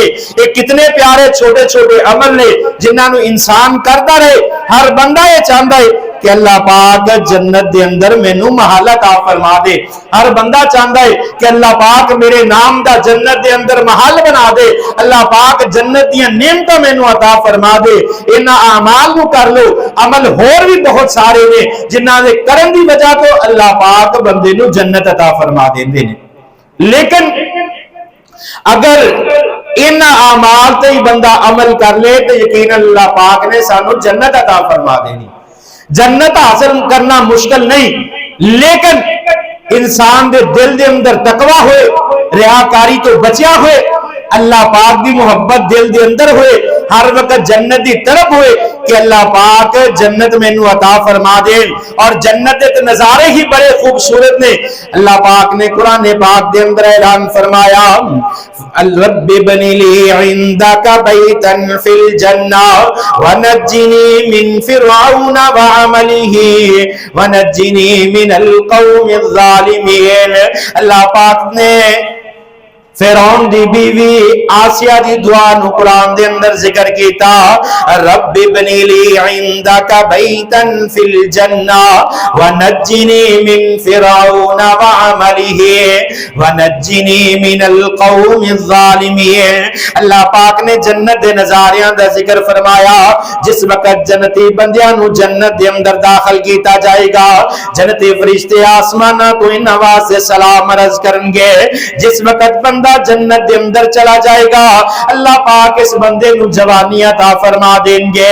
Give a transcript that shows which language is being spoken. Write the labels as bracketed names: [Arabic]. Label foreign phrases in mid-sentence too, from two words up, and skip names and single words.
[Punjabi] یہ کتنے پیارے چھوٹے چھوٹے عمل نے جنہاں نو انسان کرتا رہے۔ ہر بندہ یہ چاہتا ہے کہ اللہ پاک جنت دے اندر مینوں محل عطا فرما دے۔ ہر بندہ چاہتا ہے کہ اللہ پاک میرے نام دا جنت دے اندر محل بنا دے۔ اللہ پاک جنت دیاں نعمتاں مینوں عطا فرما دے۔ انہاں اعمال نو کر لو، عمل ہور بھی بہت سارے نے جنہاں دے کرن دی وجہ تو اللہ پاک بندے نو جنت عطا فرما دیندے نے۔ لیکن اگر ان اعمال تے ہی بندہ عمل کر لے تو یقین اللہ پاک نے سانو جنت عطا فرما دینی۔ جنت حاصل کرنا مشکل نہیں، لیکن انسان دے دل دے اندر تقوی ہوئے، ریاکاری تو بچیا ہوئے، اللہ پاک دی محبت دل دے اندر ہوئے، ہر وقت جنت دی طرف ہوئے کہ اللہ پاک جنت مینوں عطا فرما دے۔ اور جنت دے نظارے ہی بڑے خوبصورت نے۔ اللہ پاک نے قرآن پاک دے اندر اعلان فرمایا [Arabic] رب ابن لی عندک بیتا فی الجنہ ونجنی من فرعون وعملہ ونجنی من القوم الظالمین۔ [Punjabi] اللہ پاک نے فرعون دی بیوی آسیہ دی دعا نو قرآن دے اندر ذکر کیتا [Arabic] رب ابن لی عندک بیتا فی الجنہ ونجنی من فرعون وعملہ ونجنی من القوم الظالمین۔ [Punjabi] اللہ پاک نے جنت دے نظاریاں دا ذکر فرمایا۔ جس وقت جنتی بندیاں نو جنت دے اندر داخل کیتا جائے گا، جنتی فرشتے آسمانہ کو ان آواز سے سلام عرض کرن گے۔ جس وقت بندہ جنت دے اندر چلا جائے گا، اللہ پاک اس بندے نو جوانی عطا فرما دیں گے۔